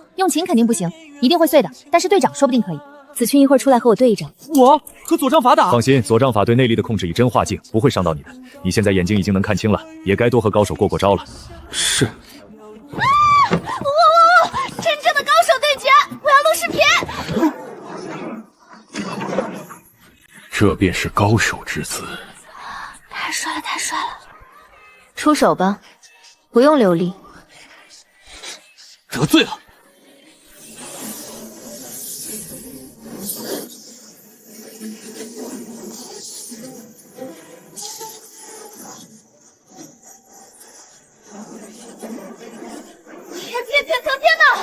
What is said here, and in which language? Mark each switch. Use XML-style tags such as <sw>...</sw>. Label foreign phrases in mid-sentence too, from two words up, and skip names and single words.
<zh>用琴肯定不行，一定會碎的，但是隊長說不定可以。子勳一會兒出來和我對一招。我和左杖法打？放心，左杖法對內力的控制以真化境，不會傷到你的。你現在眼睛已經能看清了，也該多和高手過過招了。是。真正的高手對決，我要錄視頻。這便是高手之姿。太帅了，太帅了！出手吧，不用留力。得罪了。天哪！</zh>